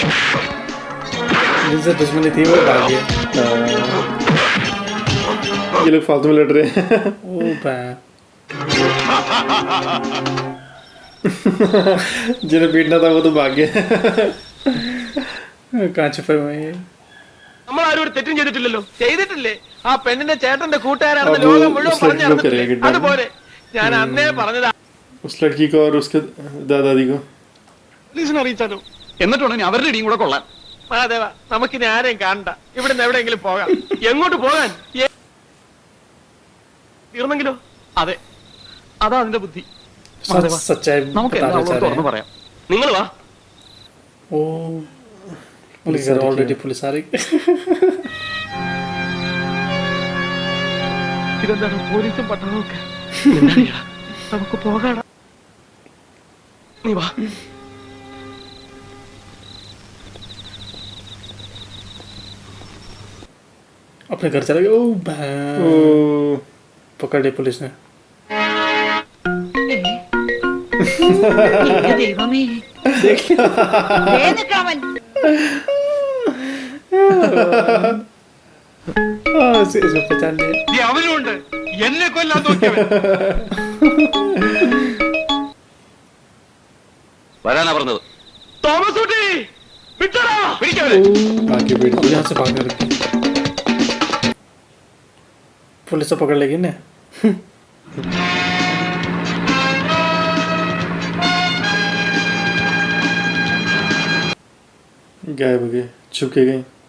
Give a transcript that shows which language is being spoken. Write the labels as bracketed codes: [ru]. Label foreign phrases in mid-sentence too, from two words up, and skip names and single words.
[hi] जिनसे दुश्मनी थी वो भाग गया। ये लोग फालतू में लड़ रहे हैं। ओ बा जिन्हें पीटना था वो तो भाग गए। कहाँ छुपे हुए हैं? [ml] നമ്മൾ ആരും ഒരു തെറ്റും ചെയ്തിട്ടില്ലല്ലോ. ചെയ്തിട്ടില്ലേ? ആ പെണ്ണിന്റെ ചേട്ടന്റെ കൂട്ടുകാരാണെന്ന് [hi] अब [ml] ലോകം മുഴുവൻ [hi] उस लड़की [ml] പറഞ്ഞു [hi] को [ml] നടന്നിട്ടില്ലേ? [hi] करेगा kidnap? [ml] അതുപോലെ ഞാൻ അന്നേ പറഞ്ഞതാ. [hi] उस लड़की को और उसके दादाजी को [ml] പോലീസിനെ അറിയിച്ചാലോ? എന്നിട്ടുണ്ടെങ്കിൽ അവരുടെ ഇടിയും കൂടെ കൊള്ളാൻ. മഹാദേവ, നമുക്കിനി ആരെയും കാണണ്ട. ഇവിടുന്ന് എവിടെയെങ്കിലും പോകാം. എങ്ങോട്ട് പോകാൻ? തീർന്നെങ്കിലോ? അതെ, അതാ അതിന്റെ ബുദ്ധി. [hi] सच्चाई [ml] നമുക്ക് [hi] बताना [ml] എന്താ [hi] चाह रहे [ml] തുറന്നു [hi] हैं। [ml] പറയാം. നിങ്ങൾ വാ. [hi] ओ पुलिस ऑलरेडी पुलिस आ रही। [ml] ഇതെന്താണ് പോലീസും പട്ടാളവും ഒക്കെ? നമുക്ക് പോകാടാ. നീ വാ. [hi] अपने घर चला गया। ओ बा ओ पकड़ ली पुलिस ने। [ml] ദൈവമേ [hi] इसको पहचान लिया। [ml] ഈ അവനുണ്ട് എന്നെ കൊല്ലാൻ നോക്കിയവൻ. വരാനാ പറഞ്ഞത്. തോമസ് കുട്ടി വിട്ടടാ. പിടിക്കവനെ. [hi] आके बैठ और यहाँ से भागने लगी। पुलिस तो पकड़ लेगी ना। गायब हो गए, छुप के गए।